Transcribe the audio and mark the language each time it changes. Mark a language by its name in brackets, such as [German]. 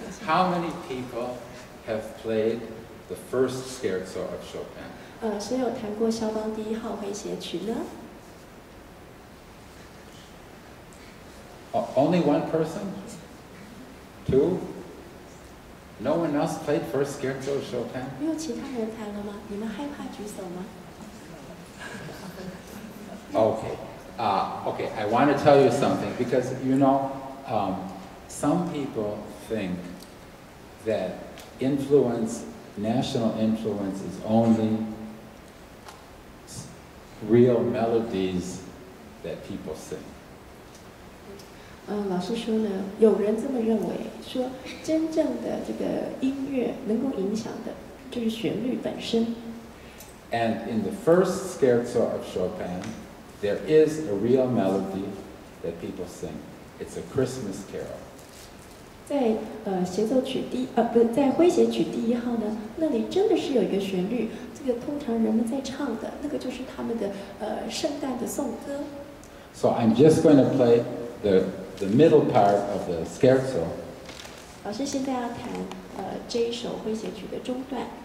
[English] How many people have played the first scherzo of Chopin? [Chinese] 谁有弹过肖邦第1号诙谐曲呢？ [English] Only one person? 2? No one else played first scherzo of Chopin? [Chinese] 没有其他人弹了吗？你们害怕举手吗？ [English] Okay. Okay, I want to tell you something because, you know, some people think that influence, national influence is only real melodies that people sing. [Chinese] 老师说呢，有人这么认为，说真正的这个音乐能够影响的就是旋律本身。 [English] And in the first scherzo of Chopin, there is a real melody that people sing. It's a Christmas carol. [Chinese] 在协奏曲不是在诙谐曲第1号呢，那里真的是有一个旋律，这个通常人们在唱的那个就是他们的圣诞的颂歌。 [English] So I'm just going to play the middle part of the scherzo. [Chinese] 老师现在要弹这一首诙谐曲的中段。